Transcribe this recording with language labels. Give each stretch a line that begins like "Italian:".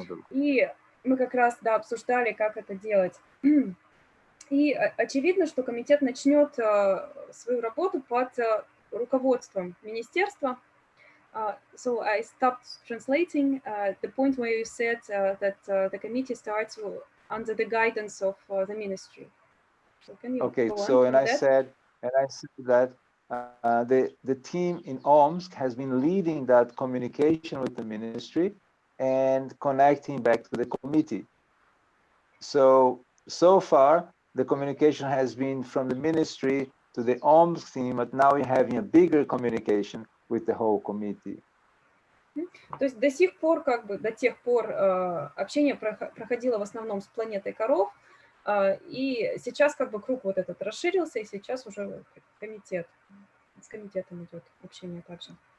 Russian: И мы как раз, да, обсуждали, как это делать. И очевидно, что комитет начнет свою работу под руководством министерства.
English: So I stopped translating the point where you said that the committee starts under the guidance of the ministry. So can you okay, go on so with I said that the team in Omsk has been leading that communication with the ministry and connecting back to the committee. So far, the communication has been from the ministry to the Omsk team, but now we're having a bigger communication with the whole committee.
Russian: То есть до сих пор, до тех пор общение проходило в основном с планетой коров, и сейчас круг вот этот расширился, и сейчас уже комитет, с комитетом идет общение также.